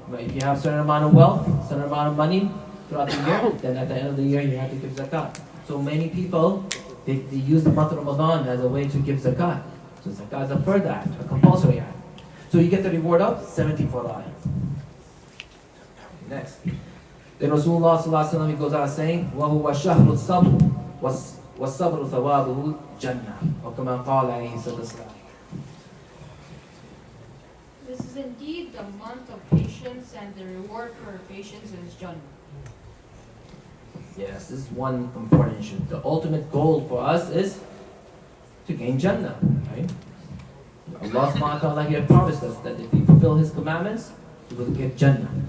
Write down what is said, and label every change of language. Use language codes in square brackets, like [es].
[en] If you have a certain amount of wealth, certain amount of money throughout the year, then at the end of the year you have to give zakat. So many people, they use the month of Ramadan as a way to give zakat. So zakat is a further act, a compulsory act. So you get the reward of 74 lions. Next. Then Rasulullah sallallahu alaihi wasallam, he goes on saying, [ar] وَهُوَ شَهْرُ الصَّبْرُ وَالصَّبْرُ ثَوَابُهُ جَنَّةٌ وَكَمَا قَالَ عَلَيْهِ الصَّلَاةُ وَالسَّلَامُ. [en] This is indeed the month of patience, and the reward for patience is Jannah. Yes, this is one important issue. The ultimate goal for us is to gain Jannah, right? Allah subhanahu wa ta'ala here promised us that if we fulfill His commandments, we will get Jannah.